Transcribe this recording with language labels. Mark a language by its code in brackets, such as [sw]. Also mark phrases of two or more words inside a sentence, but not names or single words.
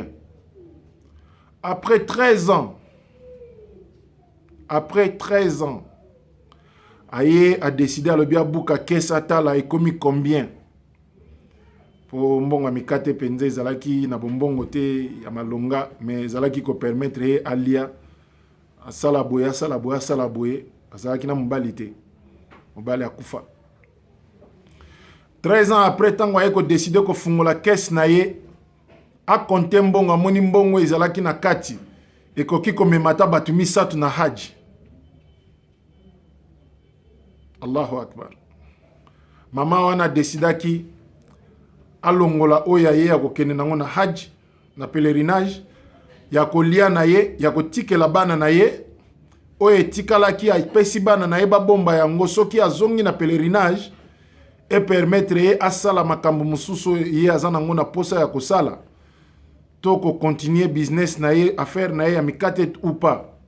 [ln] Après 13 ans aye [fr] a décidé [ln] alobi abuka kesa atala ekomi combien po mbongo mikate penze ezalaki na bombongo te ya malonga mais ezalaki ko permettre ye alia asala boye azalaki na mobali te mobali akufa. [fr] 13 ans après [ln] tango aye ko décider ko fungola caisse na ye a compter mbongo amoni mbongo ezalaki na kati ekoki komemata batu misatu na hajj. [ar] الله أكبر. [ln] Mama wana desidaki alongola oya ye ya kokende nango na hajj na pèlerinage ya kolia na ye ya kotikela bana na ye oyo etikalaki apesi bana na ye babomba yango soki azongi na pèlerinage et permettre ye asala makambo mususu ye aza nango na posa ya kosala to ko continuer business na ye affaire na ye ya mikate [fr] ou pas.